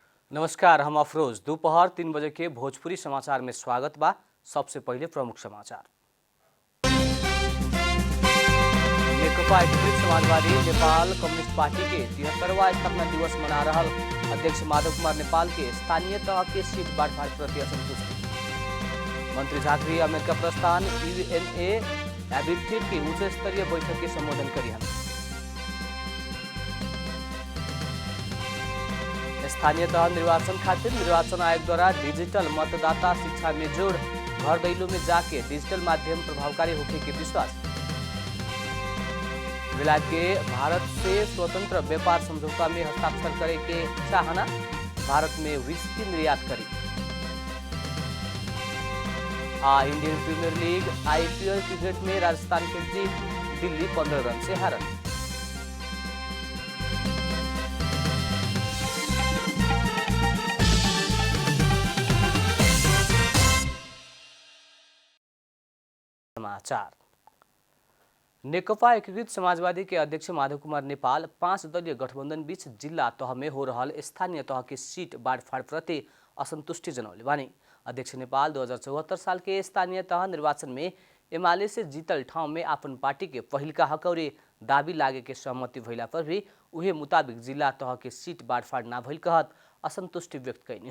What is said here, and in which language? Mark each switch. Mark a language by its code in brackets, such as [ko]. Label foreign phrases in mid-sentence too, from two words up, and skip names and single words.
[bho] नमस्कार, हम अफरोज। दोपहर 3 बजे के भोजपुरी समाचार में स्वागत बा। सबसे पहले प्रमुख समाचार। नेकपा एकीकृत समाजवादी नेपाल कम्युनिस्ट पार्टी के 73वां स्थापना दिवस मना रहल अध्यक्ष माधव कुमार नेपाल के स्थानीय तह के सीट बांटफाड़ प्रति असंतुष्टि। मंत्री झाँक्री अमेरिका प्रस्थान यूएनए हैबिटेट की उच्च स्तरीय बैठक के संबोधन करी। स्थानीय तह निर्वाचन खातिर निर्वाचन आयोग द्वारा डिजिटल मतदाता शिक्षा में जोड़, घर दैलो में जाके डिजिटल माध्यम प्रभावकारी होने के विश्वास। विलायत के भारत से स्वतंत्र व्यापार समझौता में हस्ताक्षर करे के चाहना, भारत में व्हिस्की निर्यात करी। इंडियन प्रीमियर लीग आईपीएल क्रिकेट में राजस्थान के जीत, दिल्ली 15 रन से हारल। समाचार। नेकपा एकीकृत समाजवादी के अध्यक्ष माधव कुमार नेपाल 5 दलीय गठबंधन बीच जिला तह में हो रहल स्थानीय तह के सीट बांटफाड़ प्रति असंतुष्टि जनौले बानी। अध्यक्ष नेपाल 2074 साल के स्थानीय तह निर्वाचन में एमाले से जीतल ठाउँ में अपन पार्टी के पहिलका हकौरे दाबी लागे के सहमति भइला पर भी उहे मुताबिक जिला तह के सीट बांटफाड़ ना भइल कहत असंतुष्टि व्यक्त कैनी।